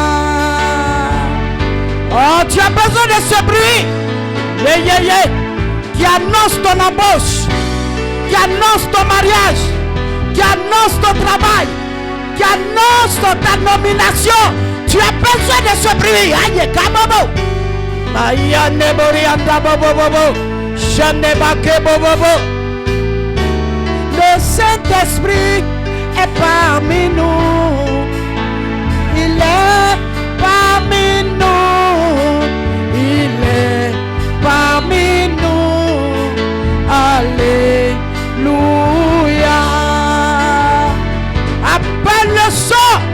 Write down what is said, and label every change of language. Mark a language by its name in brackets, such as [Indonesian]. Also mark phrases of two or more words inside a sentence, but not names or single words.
[French] Oh, tu as besoin de ce bruit. [English] Yeah, yeah, yeah. [French] qui annonce ton embauche, qui annonce ton mariage, qui annonce ton travail, qui annonce ta nomination. Tu as besoin de ce bruit. Aïe, kabobo. Aïe, neborianda bobobobo. Chanebake bobobo. Le Saint-Esprit est parmi nous. Il est parmi nous. Il est parmi nous. Alléluia. Appelle le son.